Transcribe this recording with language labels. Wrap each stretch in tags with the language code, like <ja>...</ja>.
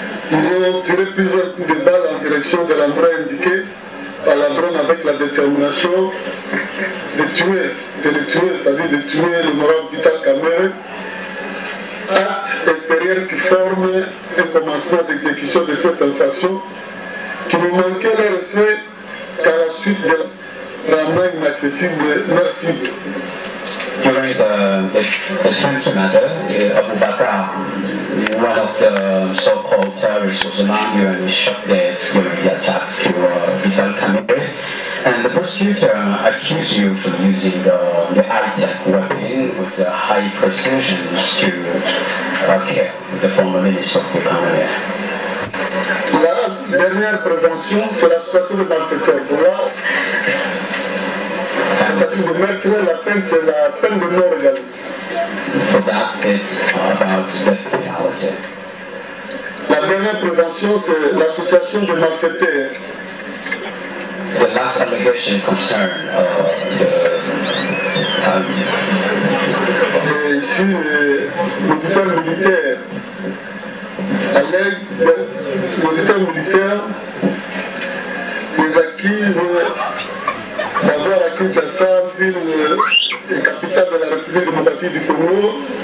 <fr>Ils ont tiré plusieurs coups de balle en direction de l'endroit indiqué par la drone avec la détermination de le tuer, c'est-à-dire de tuer l'honorable Vital Camère. Acte extérieur qui forme un commencement d'exécution de cette infraction qui ne manquait leur effet qu'à la suite de la rendant inaccessible leur cible.</fr> <en>During the attempt matter, Abu Bakr, one of the so-called terrorists, was among you and was shot dead during the attack to Vital Camère. And the prosecutor accused you for using the high-tech weapon with the high precision to kill the former minister of the Camère.</en> <fr>La dernière prévention, c'est l'association de malfaiteurs. Voilà. La tentative de meurtre, la peine, c'est la peine de mort également.</fr> <en>For that, it's about death penalty.</en> <fr>La dernière prévention, c'est l'association de malfaiteurs.</fr> <en>The last allegation concerned</en> <fr>Et ici, l'auditeur militaire allègue, l'auditeur militaire les accuse d'avoir à Kinshasa, ville et capitale de la République démocratique du Congo,</fr>